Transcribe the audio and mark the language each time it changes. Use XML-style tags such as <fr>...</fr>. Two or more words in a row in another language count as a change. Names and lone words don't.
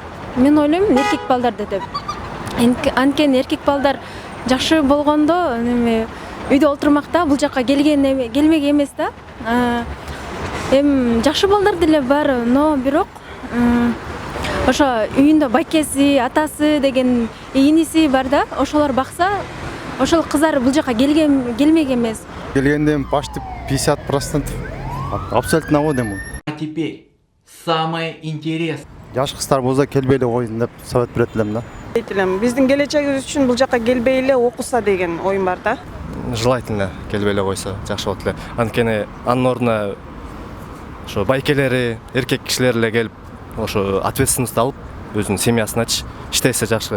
<ky>Мен ойлойм эркек балдарды деп. Анткени эркек балдар жакшы болгондо үйдө отурмакта, бул жака келмек эмес да. Жакшы балдар деле бар, но бирок ошо үйүндө байкеси, атасы деген иниси бар да, ошолор бакса, ошол кыздар бул жака келмек эмес.</ky> <ru>келгенде почти 50%. Абсолютно одем. А теперь самое интересное.</ru> <ky>Жаш кыздар болсо келбей эле койсун деп совет берет элем да. Биздин келечегибиз үчүн бул жака келбей эле окуса деген оюм бар да. Желательно келбей эле койсо жакшы болот эле. Анткени анын ордуна ошо байкелери, эркек кишилер эле келип, ошо ответственность алып, өзүнүн семьясыначы иштесе жакшы.</ky>